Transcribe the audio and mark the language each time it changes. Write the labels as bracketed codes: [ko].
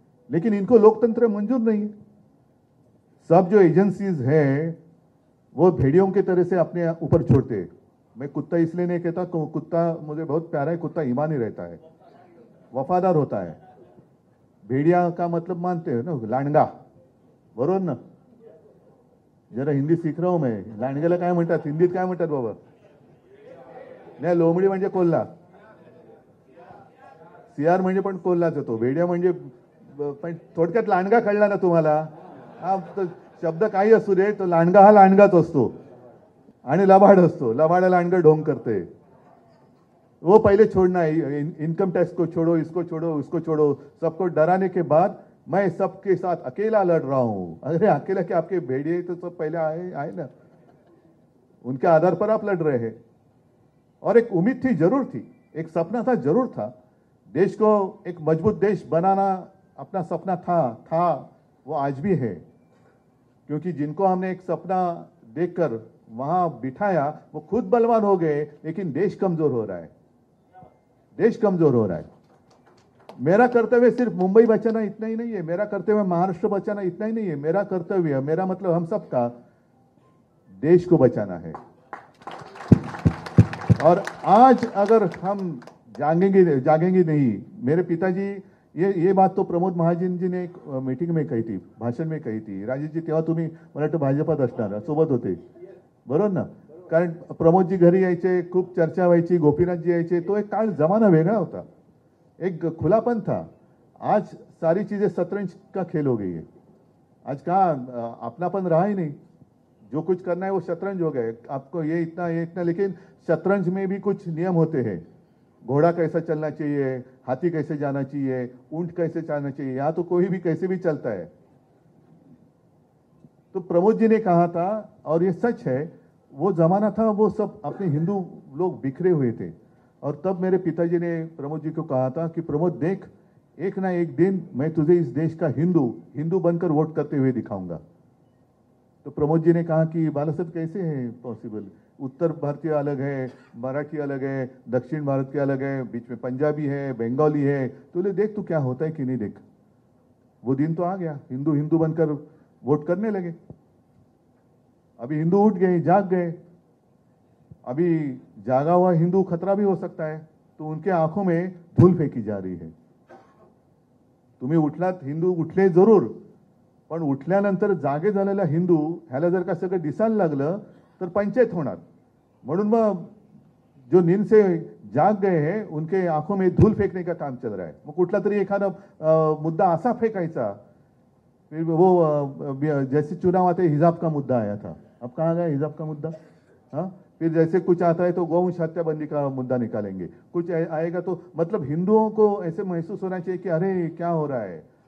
[hi] लेकिन इनको लोकतंत्र मंजूर नहीं है। सब जो एजेंसीज है वो भेड़ियों की तरह से अपने ऊपर छोड़ते हैं। मैं कुत्ता इसलिए नहीं कहता, कुत्ता मुझे बहुत प्यारा है, कुत्ता ईमानी रहता है, वफादार होता है। भेड़िया का मतलब मानते हो ना, लांडगा, [mr] बरोबर ना? [hi] जरा हिंदी सीख रहा हूं मैं। [mr] लांडग्याला काय म्हणतात हिंदीत, काय म्हणतात बाबा? नाही, लोमडी म्हणजे कोल्हा, सियार म्हणजे पण कोल्हाच होतो, भेड़िया म्हणजे पण थोडक्यात लांडगा कळला ना तुम्हाला? हा शब्द काही असू दे, तो लांडगा हा लांडगाच असतो, आणि लबाड असतो, लबाड लांडगा ढोंग करते। [hi] वो पहले छोड़ना है, इनकम टैक्स को छोड़ो, इसको छोड़ो, उसको छोड़ो, सबको डराने के बाद मैं सबके साथ अकेला लड़ रहा हूं। अरे अकेला क्या, आपके भेड़िए तो सब पहले आए ना, उनके आधार पर आप लड़ रहे हैं। और एक उम्मीद थी, जरूर थी, एक सपना था, जरूर था। देश को एक मजबूत देश बनाना अपना सपना था, वो आज भी है। क्योंकि जिनको हमने एक सपना देखकर वहां बिठाया वो खुद बलवान हो गए, लेकिन देश कमजोर हो रहा है, देश कमजोर हो रहा है। मेरा कर्तव्य सिर्फ मुंबई बचाना इतना ही नहीं है, मेरा कर्तव्य महाराष्ट्र बचाना इतना ही नहीं है। मेरा कर्तव्य, मेरा मतलब हम सबका देश को बचाना है। और आज अगर हम जागेंगे नहीं, मेरे पिताजी, ये बात तो प्रमोद महाजन जी ने एक मीटिंग में कही थी, भाषण में कही थी। [mr] राजेश जी तेव्हा तुम्ही मला वाटतं भाजपात असणार, सोबत होते, बरोबर ना? कारण प्रमोद जी घरी यायचे, खूप चर्चा व्हायची, गोपीनाथ जी यायचे, तो एक काळ जमाना वेगळा होता, [hi] एक खुलापन था। आज सारी चीजें शतरंज का खेल हो गई है। आज कहाँ अपनापन रहा ही नहीं, जो कुछ करना है वो शतरंज हो गए। आपको ये इतना, लेकिन शतरंज में भी कुछ नियम होते हैं। घोड़ा कैसा चलना चाहिए, हाथी कैसे जाना चाहिए, ऊंट कैसे चलना चाहिए, यहां तो कोई भी कैसे भी चलता है। तो प्रमोद जी ने कहा था, और ये सच है, वो जमाना था, वो सब अपने हिंदू लोग बिखरे हुए थे। और तब मेरे पिताजी ने प्रमोद जी को कहा था कि प्रमोद देख, एक ना एक दिन मैं तुझे इस देश का हिंदू बनकर वोट करते हुए दिखाऊंगा। तो प्रमोद जी ने कहा कि बाला साहब कैसे है पॉसिबल, उत्तर भारतीय अलग है, मराठी अलग है, दक्षिण भारत के अलग है, बीच में पंजाबी है, बंगाली है, तो ले देख तू क्या होता है कि नहीं देख। वो दिन तो आ गया, हिंदू हिंदू बनकर वोट करने लगे। अभी हिंदू उठ गए, जाग गए। अभी जागा हुआ हिंदू खतरा भी हो सकता है, तो उनके आंखों में धूल फेकी जा रही है। [mr] तुम्ही उठलात, हिंदू उठले जरूर, पण उठल्यानंतर जागे झालेला हिंदू ह्याला जर का सगळं दिसायला लागलं तर पंचायत होणार। म्हणून मग [hi] जो नींद से जाग गए हैं उनके आंखों में धूल फेंकने का काम चल रहा है। [mr] मग कुठला तरी एखादा मुद्दा असा फेंकायचा, [hi] फिर वो जैसे चुनाव आते हिजाब का मुद्दा आया था, अब कहाँ गया हिजाब का मुद्दा। हाँ, फिर जैसे कुछ आता है तो गौवंश हत्याबंदी का मुद्दा निकालेंगे, कुछ आएगा तो मतलब हिंदुओं को ऐसे महसूस होना चाहिए कि अरे क्या हो रहा है।